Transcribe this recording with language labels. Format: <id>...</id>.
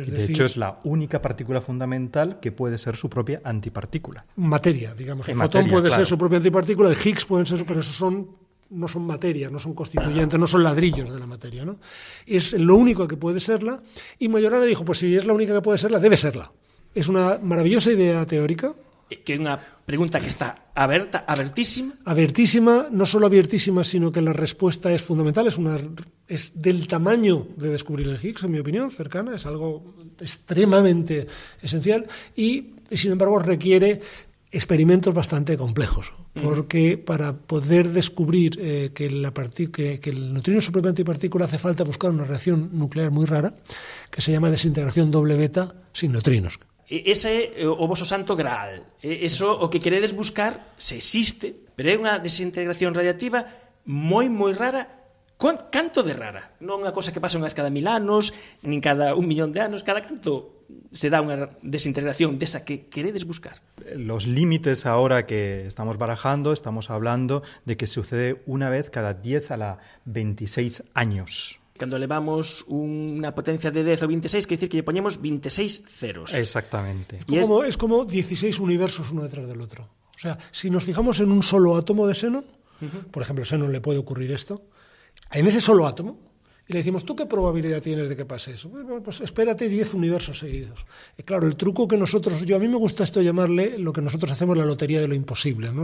<es>De hecho, es la única partícula fundamental que puede ser su propia antipartícula. Materia, digamos. El fotón puede ser su propia antipartícula, el Higgs pueden ser, pero no son materia, no son constituyentes, no son ladrillos de la materia, ¿no? Es lo único que puede serla, y Majorana dijo, pues si es la única que puede serla, debe serla. Es una maravillosa idea teórica.</es> <gl>Que é unha pregunta que está abertísima. Abertísima,</gl> <es>no solo abertísima, sino que la respuesta es fundamental, es del tamaño de descubrir el Higgs, en mi opinión, cercana, es algo extremadamente esencial y sin embargo, requiere experimentos bastante complejos, porque para poder descubrir que el neutrino es su propia antipartícula hace falta buscar una reacción nuclear muy rara que se llama desintegración doble beta sin neutrinos.</es> <gl>Ese é o voso santo graal. Eso o que queredes buscar, se existe, pero é unha desintegración radiativa moi, moi rara. Canto de rara? Non é unha cosa que pasa unha vez cada 1000 anos, nin cada 1 millón de anos, cada canto se dá unha desintegración desa que queredes buscar.</gl> <es>Los límites ahora que estamos barajando, estamos hablando de que sucede una vez cada 10 a la 26 años.</es> <gl>Cando levamos unha potencia de 10 ou 26, quer dicir que lle poñemos 26 ceros.</gl> <es>Exactamente. Es como 16 universos uno detrás del otro. O sea, si nos fijamos en un solo átomo de xenón, por ejemplo, a xenón le puede ocurrir esto, en ese solo átomo, y le decimos, ¿tú qué probabilidad tienes de que pase eso? Bueno, pues espérate 10 universos seguidos. Y claro, el truco que a mí me gusta esto llamarle lo que nosotros hacemos la lotería de lo imposible, ¿no?</es>